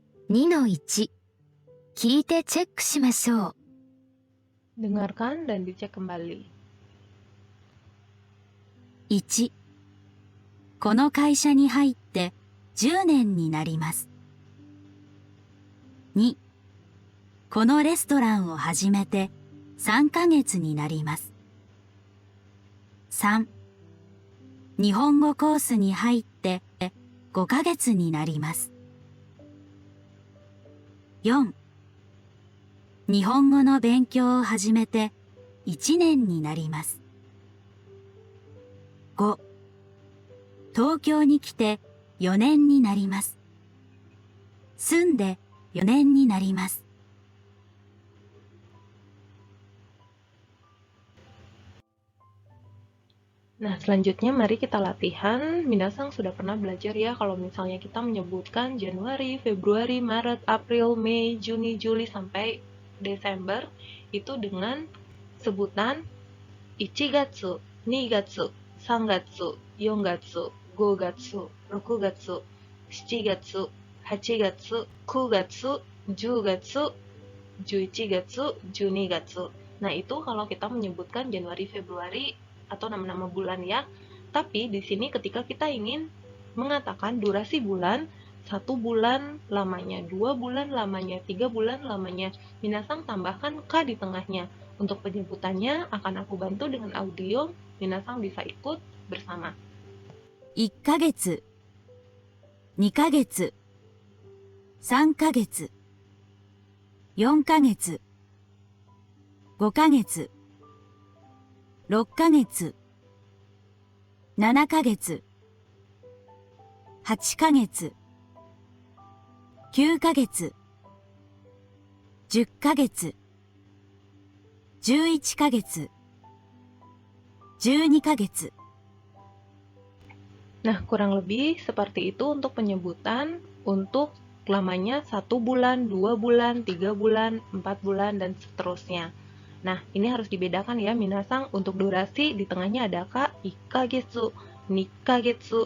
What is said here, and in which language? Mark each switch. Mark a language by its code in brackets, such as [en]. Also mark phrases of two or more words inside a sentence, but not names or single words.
[ja] 2-1 聞いてチェックしましょう。 [id] Dengarkan dan dicek kembali. [ja] 1、この会社に入って10年になります。2、このレストランを始めて3ヶ月になります。3、日本語コースに入って5ヶ月になります。4、日本語の勉強を始めて1年になります。5、東京に来て4年になります。住んで4年になります。 [id] Nah, selanjutnya mari kita latihan. Minasang sudah pernah belajar ya kalau misalnya kita menyebutkan Januari, Februari, Maret, April, Mei, Juni, Juli sampai Desember itu dengan sebutan [ja] 一月、二月、三月、四月、五月、六月、七月、八月、九月、十月、十一月、十二月. [id] Nah, itu kalau kita menyebutkan Januari, Februari atau nama-nama bulan ya. Tapi di sini ketika kita ingin mengatakan durasi bulan, 1 bulan lamanya, 2 bulan lamanya, 3 bulan lamanya, minasang tambahkan K di tengahnya. Untuk penyebutannya akan aku bantu dengan audio, minasang bisa ikut bersama. [ja] 1 ヶ月、2ヶ月、3ヶ月、4ヶ月、5ヶ月、6ヶ月、7ヶ月、8ヶ月、9ヶ月、10ヶ月、11ヶ月、12ヶ月。 [id] Nah, kurang lebih seperti itu untuk penyebutan untuk lamanya 1 bulan, 2 bulan, 3 bulan, 4 bulan, dan seterusnya. Nah, ini harus dibedakan ya, minasang. Untuk durasi, di tengahnya ada K, [ja] 一ヶ月、二ヶ月.